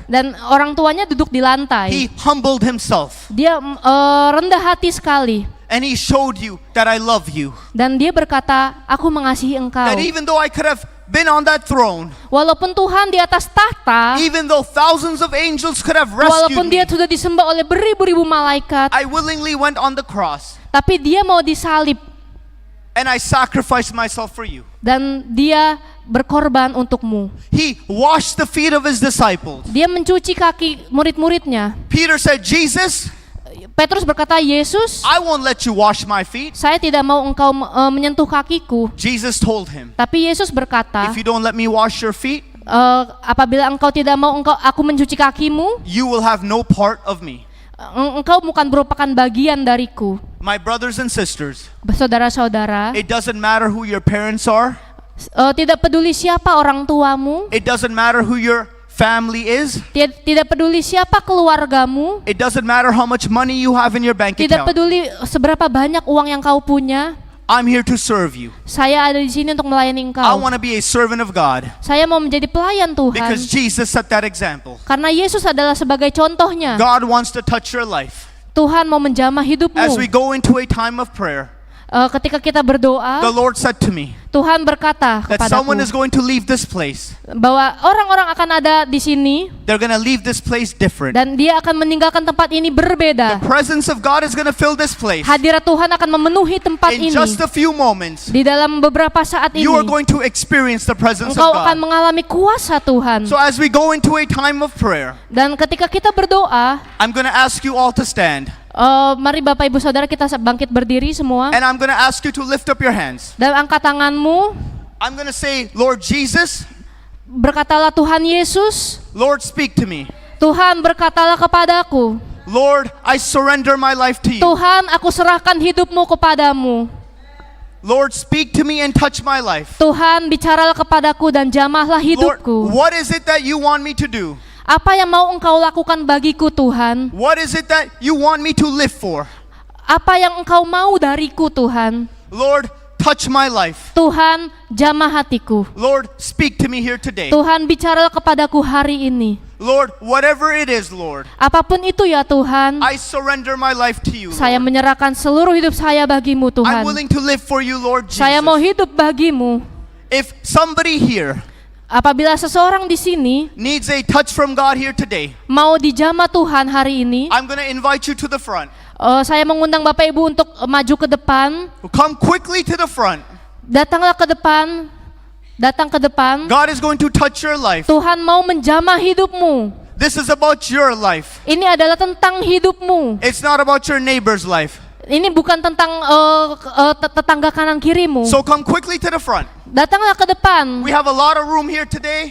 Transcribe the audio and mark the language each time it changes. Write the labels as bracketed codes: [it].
[id] Dan orang tuanya duduk di lantai. [en] He humbled himself. [id] Dia rendah hati sekali. [en] And he showed you that I love you. [id] Dan dia berkata, aku mengasihi engkau. [en] That even though I could have been on that throne, [id] Walaupun Tuhan di atas tahta, [en] even though thousands of angels could have rescued [id] walaupun [en] me, [id] dia sudah disembah oleh beribu-ribu malaikat, [en] I willingly went on the cross [id] tapi dia mau disalib [en] and I sacrificed myself for you. [id] dan dia berkorban untukmu. [en] He washed the feet of his disciples. [id] Dia mencuci kaki murid-muridnya. [en] Peter said, Jesus, [id] Petrus berkata, Yesus, [en] I won't let you wash my feet. [id] saya tidak mau engkau menyentuh kakiku. [en] Jesus told him, [id] Tapi Yesus berkata, [en] if you don't let me wash your feet, [id] apabila engkau tidak mau aku mencuci kakimu, [en] you will have no part of me. [id] engkau bukan merupakan bagian dariku. [en] My brothers and sisters, [id] Saudara-saudara, [en] it doesn't matter who your parents are. [id] Tidak peduli siapa orang tuamu, [en] It doesn't matter who your family is. [id] tidak peduli siapa keluargamu, [en] It doesn't matter how much money you have in your bank [id] tidak [en] account. [id] peduli seberapa banyak uang yang kau punya. [en] I'm here to serve you. [id] Saya ada di sini untuk melayani [en] I [id] engkau. [en] want to be a servant of God [id] Saya mau menjadi pelayan Tuhan. [en] because Jesus set that example. [id] Karena Yesus adalah sebagai contohnya. [en] God wants to touch your life. [id] Tuhan mau menjamah hidupmu. [en] As we go into a time of prayer, [id] ketika kita berdoa, [en] the Lord said to me [id] Tuhan berkata [en] that someone is [id] kepadaku [en] going to leave this place. [id] bahwa orang-orang akan ada di sini [en] They're going to leave this place different. [id] dan dia akan meninggalkan tempat ini berbeda. [en] The presence of God is going to fill this place. [id] Hadirat Tuhan akan memenuhi tempat [en] In [id] ini. [en] just a few moments, [id] Di dalam beberapa saat ini, [en] you are going to experience the presence of [id] engkau akan [en] God. [id] mengalami kuasa Tuhan. [en] So as we go into a time of prayer, [id] Dan ketika kita berdoa, [en] I'm going to ask you all to stand. [id] mari Bapak Ibu Saudara kita bangkit berdiri semua. [en] And I'm going to ask you to lift up your hands. [id] Dan angkat tanganmu. [en] I'm going to say, Lord Jesus, [id] Berkatalah Tuhan Yesus, [en] Lord, speak to me. [id] Tuhan berkatalah kepadaku. [en] Lord, I surrender my life to you. [id] Tuhan, aku serahkan hidupmu kepadamu. [en] Lord, speak to me and touch my life. [id] Tuhan, bicaralah kepadaku dan jamahlah [en] Lord, [id] hidupku. [en] what is it that you want me to do? [id] Apa yang mau engkau lakukan bagiku Tuhan? [en] What is it that you want me to live for? [id] Apa yang engkau mau dariku Tuhan? [en] Lord, touch my life. [id] Tuhan, jamah hatiku. [en] Lord, speak to me here today. [id] Tuhan, bicaralah kepadaku hari ini. [en] Lord, whatever it is, Lord, [id] Apapun itu ya Tuhan, [en] I surrender my life to you, [id] saya [en] Lord. [id] menyerahkan seluruh hidup saya bagimu [en] I'm [id] Tuhan. [en] willing to live for you, Lord [id] Saya mau [en] Jesus. [id] hidup bagimu. [en] If somebody here [id] Apabila seseorang di sini [en] needs a touch from God here today, [id] mau dijamah Tuhan hari ini, [en] I'm going to invite you to the front. [id] saya mengundang Bapak Ibu untuk maju ke depan. [en] Come quickly to the front. [id] Datanglah ke depan. Datang ke depan. [en] God is going to touch your life. [id] Tuhan mau menjamah hidupmu. [en] This is about your life. [id] Ini adalah tentang hidupmu. [en] It's not about your neighbor's life. [id] Ini bukan tentang tetangga kanan kirimu. [en] So come quickly to the front. [id] Datanglah ke depan. [en] We have a lot of room here today.